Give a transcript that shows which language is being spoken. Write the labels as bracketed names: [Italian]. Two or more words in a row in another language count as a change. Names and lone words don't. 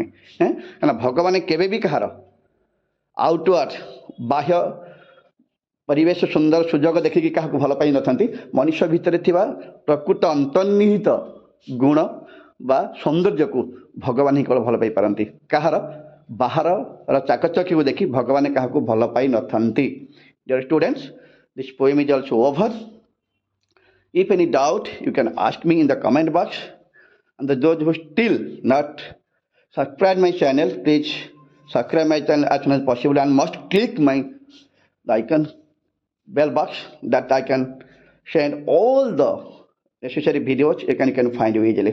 [Odia] କାରଣ ଭଗବାନ କେବେ ବି କାହାର ଆଉଟୱାର୍ଡ ବାହ୍ୟ ପରିବେଶ ସୁନ୍ଦର ସୁଯୋଗ ଦେଖିକି କାହାକୁ ଭଲ ପାଇନଥାନ୍ତି। ମଣିଷ ଭିତରେ ଥିବା ପ୍ରକୃତ ଅନ୍ତର୍ନିହିତ ଗୁଣ ବା ସୌନ୍ଦର୍ଯ୍ୟକୁ ଭଗବାନ ହିଁ କେବଳ ଭଲ ପାଇପାରନ୍ତି। କାହାର ବାହାରର ଚାକଚକ୍ୟକୁ ଦେଖି ଭଗବାନ କାହାକୁ ଭଲ ପାଇନଥାନ୍ତି। [English] Dear students, this poem is also over. If any doubt, you can ask me in the comment box. And those who still not subscribe my channel, please subscribe my channel as soon as possible and must click the icon bell box that I can send all the necessary videos you can find you easily.